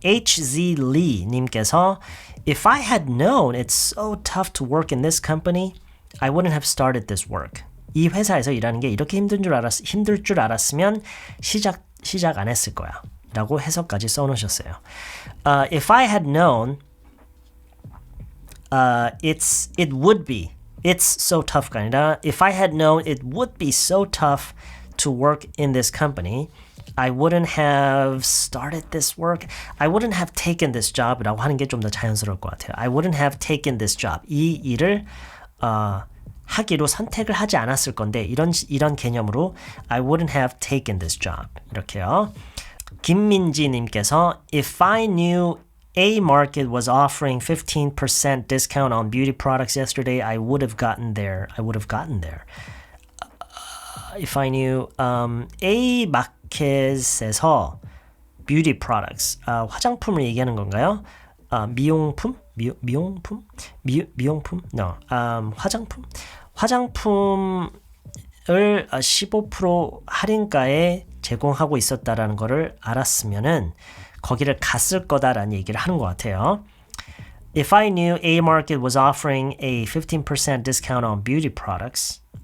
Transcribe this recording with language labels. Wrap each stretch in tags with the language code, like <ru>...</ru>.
<en>HZ Lee 님께서 If I had known it's so tough to work in this company, I wouldn't have started this work.</en> <ko>이 회사에서 일하는 게 이렇게 힘들 줄 알았으면 시작 안 했을 거야. 라고 해석까지 써놓으셨어요.</ko> <en>If I had known it's so tough가</en> <ko>아니라</ko> <en>If I had known it would be so tough to work in this company, I wouldn't have started this work. I wouldn't have taken this job</en> <ko>라고 하는 게 좀 더 자연스러울 것 같아요.</ko> <en>I wouldn't have taken this job.</en> <ko>이 일을 하기로 선택을 하지 않았을 건데 이런 개념으로</ko> <en>I wouldn't have taken this job.</en> <ko>이렇게요. 김민지 님께서</ko> <en>If I knew A market was offering 15% discount on beauty products yesterday. I would have gotten there. I would have gotten there. If I knew</en> <ko>A 마켓에서</ko> <en>beauty products</en> <ko>화장품을 얘기하는 건가요? 미용품? 미용품? 미용품?</ko> <en>No.</en> <ko>화장품? 화장품을 15% 할인가에 제공하고 있었다라는 거를 알았으면은 거기를 갔을 거다라는 얘기를 하는 것 같아요.</ko> <en>If I knew A market was offering a 15% discount on beauty products.</en>